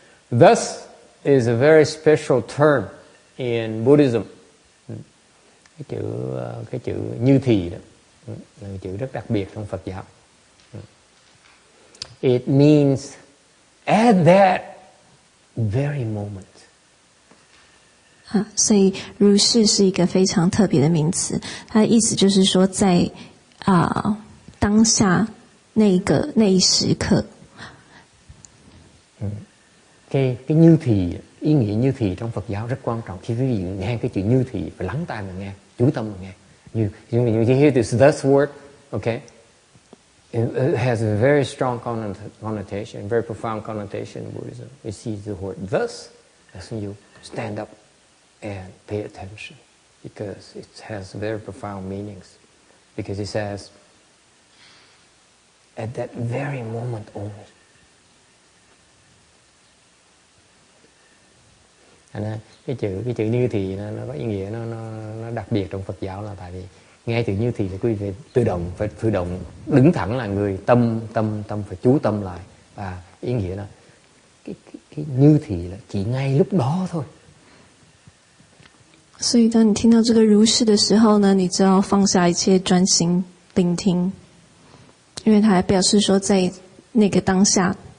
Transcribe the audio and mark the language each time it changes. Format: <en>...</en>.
<en>Thus is a very special term in Buddhism.</en> <vi>Cái chữ như thì đó là cái chữ rất đặc biệt trong Phật giáo.</vi> <en>It means at that very moment.</en> <zh>所以如是是一个非常特別的名詞，它的意思就是說在當下那一時刻。</zh> <vi>Cái như thì, ý nghĩa như thì trong Phật giáo rất quan trọng. Khi quý vị nghe cái chữ như thì phải lắng tai mà nghe, chú tâm mà nghe.</vi> <en>You hear this thus word, okay? It has a very strong connotation, very profound connotation in Buddhism. We see the word thus as when you stand up and pay attention, because it has very profound meanings. Because it says, at that very moment only.</en> <vi>Cái chữ như thì nó có ý nghĩa nó đặc biệt trong Phật giáo, là tại vì nghe chữ như thì quý vị phải tự động đứng thẳng là người, tâm phải chú tâm lại, và ý nghĩa là cái như thì là chỉ ngay lúc đó thôi.</vi> <zh>所以当你听到这个如是的时候呢，你就要放下一切，专心聆听，因为它还表示说在那个当下。</zh>